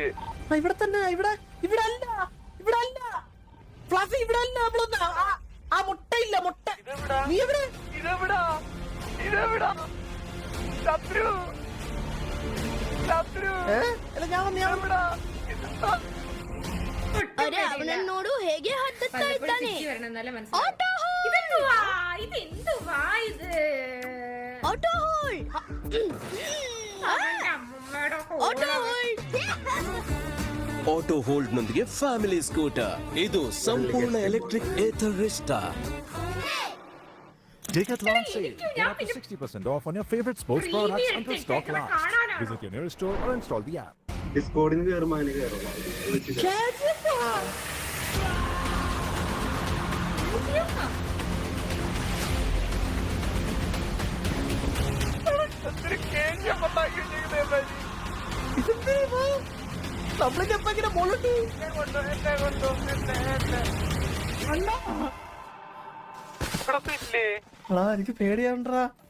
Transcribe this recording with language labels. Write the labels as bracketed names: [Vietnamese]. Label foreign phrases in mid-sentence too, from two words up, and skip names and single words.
[Malayalam] ഇവിടെ തന്നെ, ഇവിടെ ഇവിടെ അല്ല, ഇവിടെ അല്ല ഫ്ലഫി, ഇവിടെ അല്ല. നമ്മളൊന്ന് ആ മുട്ടയില്ല, മുട്ട. നീ എവിടെ? ഇതെവിടാ ഇതെവിടാ ശത്രു ശത്രു അല്ല ഞാൻ ഇതെവിടാ? [Kannada] ಅರೆ ಅವನನ್ನು ನೋಡು ಹೇಗೆ ಹತ್ತುತ್ತಾ ಇದ್ದಾನೆ [Malayalam] ഓട്ടോ ഇതെന്തുവാ ഇത് [English] auto hold [Malayalam] അവന്റെ അമ്മൂമ്മയുടെ [English] auto hold auto hold [Kannada] ನೊಂದಿಗೆ [English] family scooter. [Kannada] ಇದು ಸಂಪೂರ್ಣ ಎಲೆಕ್ಟ್ರಿಕ್ ಏಥರಿಷ್ಟ. [English] Take advance sale. Get up to 60% off on your favorite sports products until stock lasts. Visit your nearest store or install the app. [Malayalam] ഡിസ്കോഡിന് കയറുമ്പോ അതിന് കയറും. നമ്മളിത് എപ്പോ ഇങ്ങനെ മുകളിലോട്ട് എനിക്ക് പേടിയാണ്ടാ.